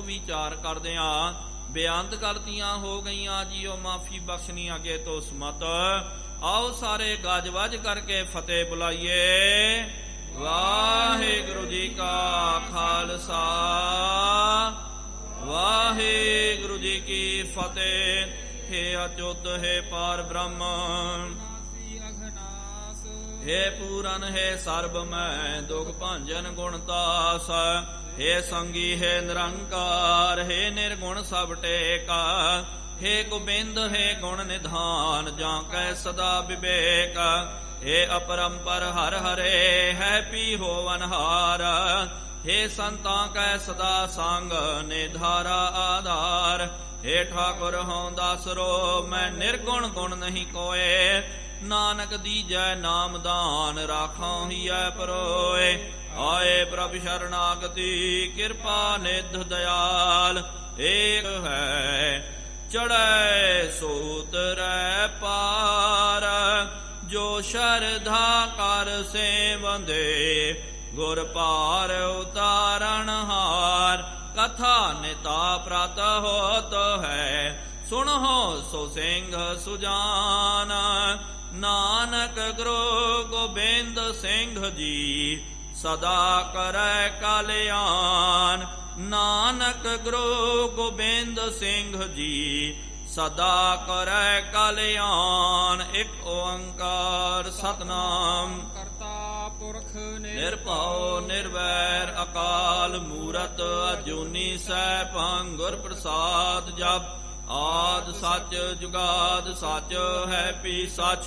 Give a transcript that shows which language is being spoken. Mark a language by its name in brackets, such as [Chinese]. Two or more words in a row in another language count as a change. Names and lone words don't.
[Punjabi] ਵਿਚਾਰ ਕਰਦੇ ਹਾਂ ਬੇਅੰਤ ਗਲਤੀਆਂ ਹੋ ਗਈਆਂ ਜੀਓ ਮਾਫੀ ਬਖਸ਼ਣੀ ਅੱਗੇ ਤੋਂ ਸਮਤ। ਆਓ ਸਾਰੇ ਗੱਜ ਵੱਜ ਕਰਕੇ ਫਤਿਹ ਬੁਲਾਈਏ। ਵਾਹਿਗੁਰੂ ਜੀ ਕਾ ਖਾਲਸਾ ਵਾਹਿਗੁਰੂ ਜੀ ਕੀ ਫਤਿਹ। [Braj] हे अच्युत हे पार ब्रह्म ਅਘਨਾਸ, हे पूरन हे सर्व मैं दुख भंजन गुणतास। हे संगी हे निरंकार हे निर्गुण सब टेका। हे गोबिंद हे गुण निधान जाकै सदा विवेक। हे अपरंपर हर हरे है पी होवन हार। हे संतां कै सदा संग निधारा आधार। हे ठाकुर हों दासरो मैं निर्गुण गुण नहीं कोय। नानक दीजै नाम दान राखों हियै परोए। आए प्रभ शरणागति कृपा निध दयाल। एक है चढ़ै सो उतरै पार। जो शरधा कर सेवंदे गुर पार उतारण हार। कथा निता प्रत होत है सुनहो सो सिंह सुजान। नानक गुरु गोबिंद सिंह जी सदा करै कल्याण। नानक गुरु गोबिंद सिंह जी सदा करै कल्याण। [Punjabi] ਏਕ ਓਂਕਾਰ ਸਤਨਾਮ ਕਰਤਾ ਪੁਰਖ ਨਿਰਭਉ ਨਿਰਵੈਰ ਅਕਾਲ ਮੂਰਤ ਅਜੂਨੀ ਸੈਭੰ ਗੁਰ ਪ੍ਰਸਾਦ ਜਪ। ਆਦ ਸੱਚ ਜੁਗਾਦ ਸੱਚ ਹੈ ਪੀ ਸੱਚ।